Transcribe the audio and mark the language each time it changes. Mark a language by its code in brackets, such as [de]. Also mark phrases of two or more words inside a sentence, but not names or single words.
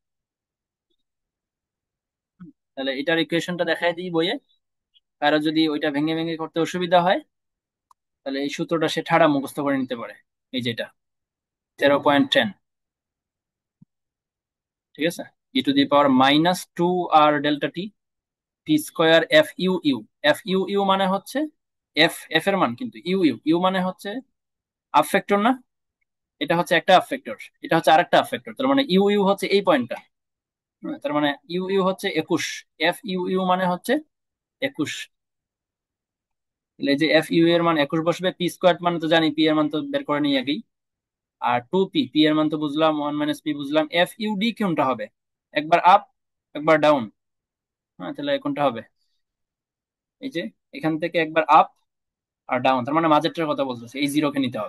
[bn] তাহলে এটার ইকুয়েশনটা দেখাই দিই বইয়ে, কারো যদি ওইটা ভেঙে ভেঙে করতে অসুবিধা হয় তাহলে এই সূত্রটা সে ঠাড়া মুখস্থ করে নিতে পারে। এই যেটা 0.10, ঠিক আছে, e⁻−2r⁰t p²f(u)(u). f(u)(u) মানে হচ্ছে এফ, এফ এর মান কিন্তু ইউ ইউ, ইউ মানে হচ্ছে [en] up factor [bn] না, এটা হচ্ছে একটা [en] up factor, [bn] এটা হচ্ছে আরেকটা [en] up factor, [bn] তার মানে ইউ ইউ হচ্ছে এই পয়েন্টটা। তার মানে ইউ ইউ হচ্ছে 21, f(u)(u) মানে হচ্ছে 21। এই যে f(u) এর মান 21 বসবে, p² মানে তো জানি, পি এর মান তো বের করে নিই আগেই। আর 2p, পি এর মান তো বুঝলাম, 1 - পি বুঝলাম। f(u)(d) কোনটা হবে, একবার আপ একবার ডাউন, হ্যাঁ, তাহলে কোনটা হবে, এই যে এখান থেকে একবার আপ আর ডাউন, তার মানে মাঝেরটার কথা বলতেছে, এই 0 কে নিতে হবে।